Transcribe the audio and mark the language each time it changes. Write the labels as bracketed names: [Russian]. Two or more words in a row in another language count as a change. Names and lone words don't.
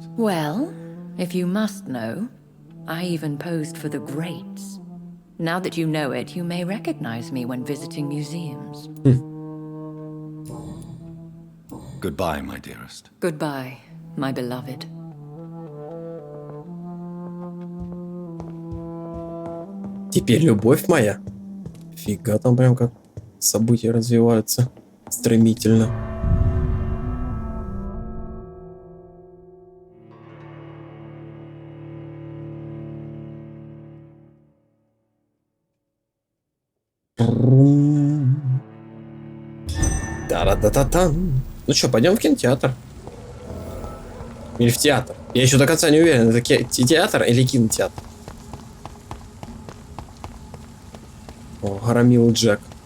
[English] Well, if you must know, I even posed for the greats. Now that you know it, you may recognize me when visiting museums. Goodbye, my dearest. Goodbye, my beloved. [Russian] Теперь любовь моя. Фига, там прям как события развиваются стремительно. Та-ра-та-та-там. Ну что, пойдем в кинотеатр? Или в театр? Я еще до конца не уверен, это театр или кинотеатр. О, громил Джек.